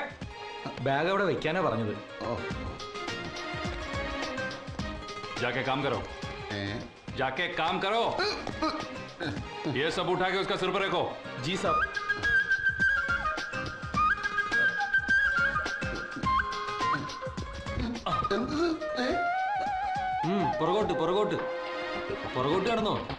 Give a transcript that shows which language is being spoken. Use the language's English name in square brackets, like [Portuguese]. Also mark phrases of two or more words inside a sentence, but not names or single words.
[Malayalam] बैग അവിടെ വെക്കാനാ പറഞ്ഞത്. [Hindi] जाके काम करो. जाके काम करो. ये सब उठा के उसका सिर पर रखो. जी साहब. [Malayalam] പുറകോട്ട് പുറകോട്ട് പുറകോട്ട് കടന്നോ.